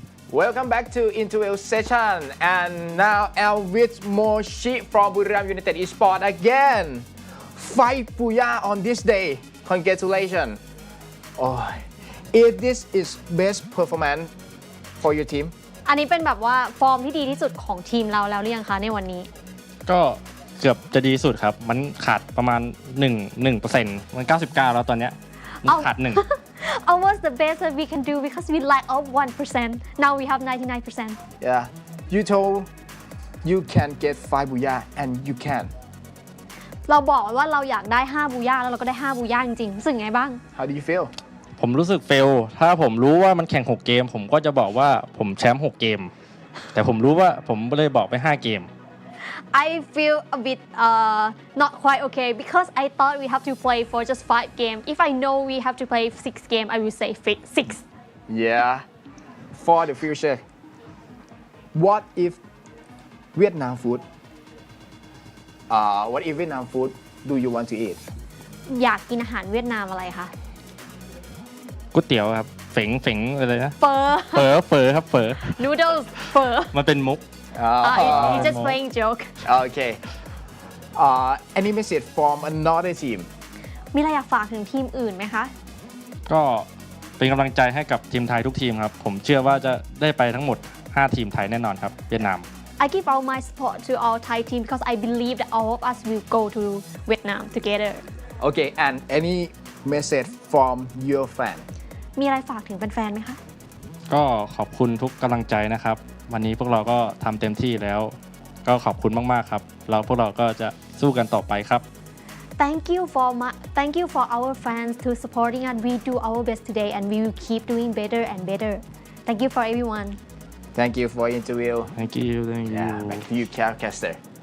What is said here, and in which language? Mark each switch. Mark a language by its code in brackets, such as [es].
[en] Welcome back to interview session, and now Elvis Moshi from Buriram United Esports again. 5 booyah on this day. Congratulations. Oh, if this is best performance for your team. [th] อันนี้เป็นแบบว่าฟอร์มที่ดีที่สุดของทีมเราแล้วหรือยังคะในวันนี้ ก็เกือบจะดีสุดครับ มันขาดประมาณ 1% มัน 99 แล้วตอนเนี้ยมันขาด 1 [en] Almost the best that we can do because we lack of 1%. Now we have 99%. Yeah, you told you can get 5 booyah and you can. [th] เราบอกว่าเราอยากได้5บูย่าแล้วเราก็ได้5บูย่าจริงๆรู้สึกไงบ้าง [en] How do you feel? [th] ผมรู้สึกเฟลถ้าผมรู้ว่ามันแข่ง6เกมผมก็จะบอกว่าผมแชมป์6เกมแต่ผมรู้ว่าผมเลยบอกไป5เกม [en] I feel a bit not quite okay because I thought we have to play for just 5 games. If I know we have to play 6 games, I will say 6. Yeah, for the future. What if Vietnam food? What if Vietnam food do you want to eat? [th] อยากกินอาหารเวียดนามอะไรคะ ก๋วยเตี๋ยวครับเฝงอะไรนะ เฟอ เฝอครับเฝอ [en] noodles เฟอ [th] มันเป็นมุก [en] He's just playing joke. Okay. Any message from another team? [th] มีอะไรอยากฝากถึงทีมอื่นไหมคะ ก็เป็นกำลังใจให้กับทีมไทยทุกทีมครับผมเชื่อว่าจะได้ไปทั้งหมด5ทีมไทยแน่นอนครับเวียดนาม [en] I give all my support to all Thai team because I believe that all of us will go to Vietnam together. Okay, and any message from your fan? [th] มีอะไรฝากถึงแฟนๆไหมคะ ก็ขอบคุณทุกกำลังใจนะครับวันนี้พวกเราก็ทำเต็มที่แล้วก็ขอบคุณมากๆครับแล้วพวกเราก็จะสู้กันต่อไปครับ [en] Thank you for our fans to supporting us. We do our best today and we will keep doing better and better. Thank you for everyone. Thank you for interview. Thank you. Yeah, back to you, Calcaster.